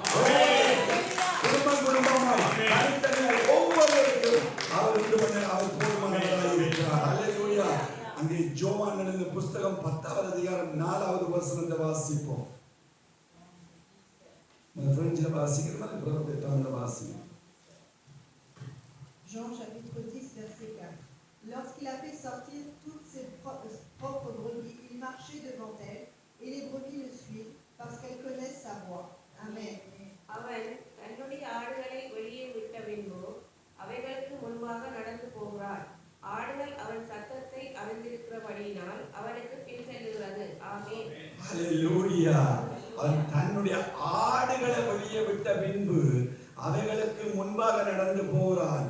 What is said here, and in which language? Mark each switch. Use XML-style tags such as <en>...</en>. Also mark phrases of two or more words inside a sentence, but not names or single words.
<ta>குடும்பமாய் தனித்தனியாய் ஒவ்வொருவருக்கும் அவர் அவர் போதுமானவராய் இருக்கிறார். ஹல்லேலூயா. அங்கே யோவான் எழுதின புத்தகம் 10வது அதிகாரம் 4வது வசனத்தை வாசிப்போம். பிரெஞ்சில் வாசிக்கிறோம், புறத்தை தமிழ்ல வாசிக்கிறோம்.</ta> <fr>Jean chapitre 10 verset 4. Lorsqu'il a fait sortir toutes ses propres brebis, il marchait devant elles, et les brebis le suivent parce qu'elles connaissent sa voix. Amen.</fr> <ta>அவன் தன்னுடைய ஆடுகளை வெளியே விட்ட பின்பு அவைகளுக்கு முன்பாக நடந்து போகிறார். ஆடுகள் அவன் சத்தத்தை அறிந்திருக்கிறபடியினால் அவன் தன்னுடைய ஆடுகளை வெளியே விட்ட பின்பு அவைகளுக்கு முன்பாக நடந்து போகிறான்.</ta>